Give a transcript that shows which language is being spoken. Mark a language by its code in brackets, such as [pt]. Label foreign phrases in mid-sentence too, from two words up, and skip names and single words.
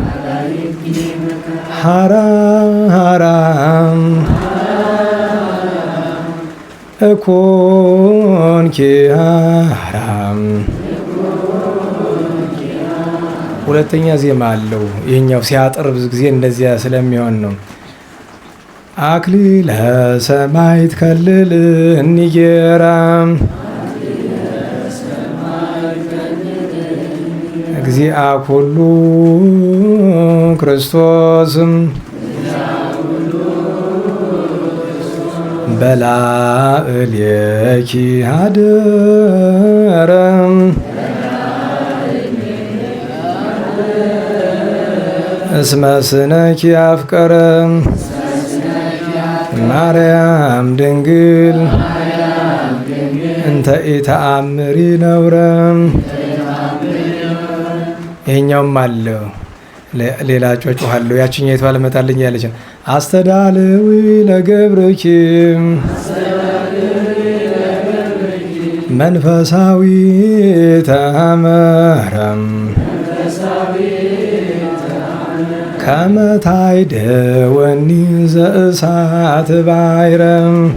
[gez] ሀራ ሀራ እኮንኪ ሀራም። [am] ሁለተኛ ዜማ አለው። ይህኛው ሲያጥር ብዙ ጊዜ እንደዚያ ስለሚሆን ነው። [gez] አክሊለ ሰማዕት ከልል እኒጌራ እግዚአ ኩሉ ክርስቶስ በላዕሌኪ ሀደረ እስመ ስነኪ አፍቀረ ማርያም ድንግል እንተ ኢተአምሪ ነውረ። [am] ይሄኛውም አለው ሌላ ጮጮሃለሁ። ያችኛይቱ አልመጣልኝ ያለች [gez] አስተዳልዊ ለገብርኪ መንፈሳዊ ተአምረም ከመ ታይደወኒ ዘእሳት ባሕረም